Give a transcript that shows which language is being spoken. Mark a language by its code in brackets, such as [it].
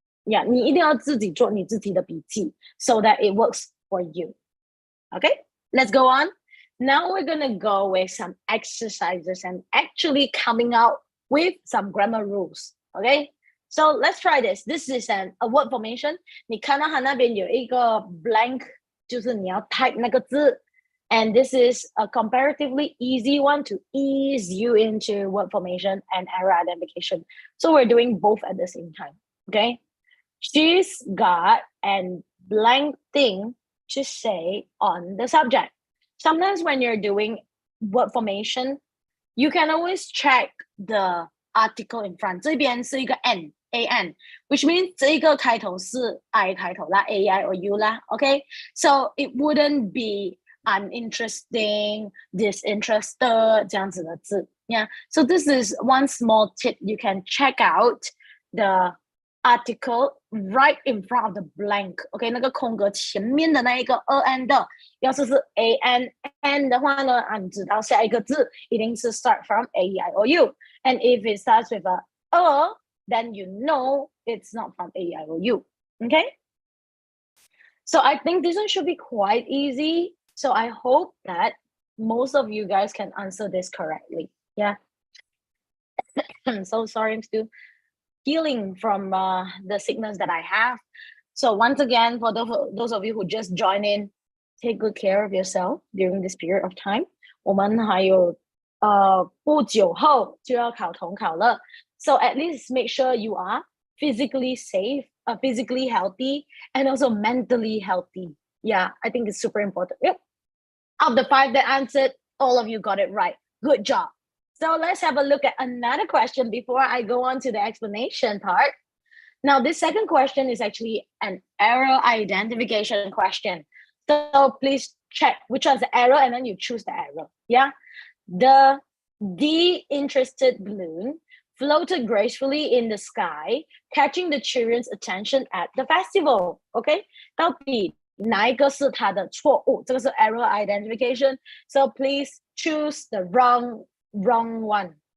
[zh] Yeah, 你一定要自己做你自己的笔记 [en] so that it works for you. Okay, let's go on. Now we're going to go with some exercises and actually coming out with some grammar rules. Okay, so let's try this. This is a word formation. [zh] 你看到它那边有一个 blank, 就是你要 type 那个字. [en] And this is a comparatively easy one to ease you into word formation and error identification. So we're doing both at the same time. Okay. She's got a blank thing to say on the subject. Sometimes when you're doing word formation, you can always check the article in front. [zh] 这边是一个 [en] N [zh] an, [en] which means [zh] 这个开头是 I 开头啦 AI or U 啦 okay? [en] So it wouldn't be uninteresting, disinterested [zh] 这样子的字 [en] yeah? So this is one small tip. You can check out the article right in front of the blank. [zh] OK， 那个空格前面的那一个an 的，要是 an 的话呢，你知道下一个字一定是 [en] start from a, I, or u. And if it starts with a, then you know it's not from a, I, or u. Okay? So I think this one should be quite easy. So I hope that most of you guys can answer this correctly. Yeah. I'm so sorry, I'm still healing from the sickness that I have. So once again, for those of you who just joined in, take good care of yourself during this period of time. [zh] 我们还有不久后就要考统考了. [en] So at least make sure you are physically safe, physically healthy, and also mentally healthy. Yeah, I think it's super important. Yep. Of the 5 that answered, all of you got it right. Good job. So let's have a look at another question before I go on to the explanation part. Now, this second question is actually an error identification question. So please check which one's the error and then you choose the error. Yeah. The de-interested balloon floated gracefully in the sky, catching the children's attention at the festival. Okay. [zh] 到底哪一个是它的错误？这个是 error identification. [en] So please choose the wrong one.